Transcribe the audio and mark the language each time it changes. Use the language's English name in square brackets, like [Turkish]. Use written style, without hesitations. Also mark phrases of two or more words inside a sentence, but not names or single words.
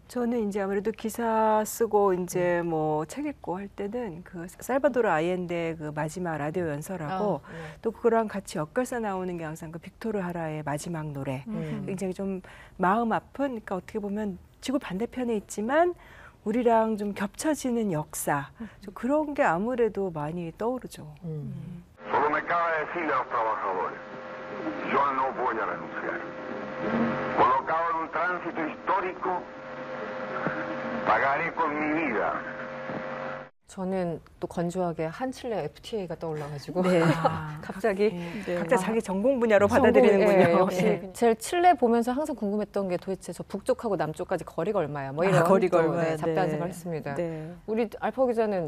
[Korean] 저는 이제 아무래도 기사 쓰고 이제 뭐 책 읽고 할 때는 그 살바도르 아옌데 그 마지막 라디오 연설하고 또 그거랑 같이 엮여서 나오는 게 항상 그 빅토르 하라의 마지막 노래. 굉장히 좀 마음 아픈, 그러니까 어떻게 보면 지구 반대편에 있지만 우리랑 좀 겹쳐지는 역사. 좀 그런 게 아무래도 많이 떠오르죠. [Spanish] Solo me cabe decirle a los trabajadores, yo no voy a renunciar. Colocado en un tránsito histórico, pagaré con mi vida. [Korean] 저는 또 건조하게 한칠레 FTA가 떠올라가지고 네. 갑자기 각자 자기 전공 분야로 받아들이는군요. 예, 역시 네. 제일 칠레 보면서 항상 궁금했던 게 도대체 저 북쪽하고 남쪽까지 거리가 얼마야? 뭐 이런 거리가 또, 얼마야? 잡다한 네. 생각을 했습니다. 네. 우리 알파 기자는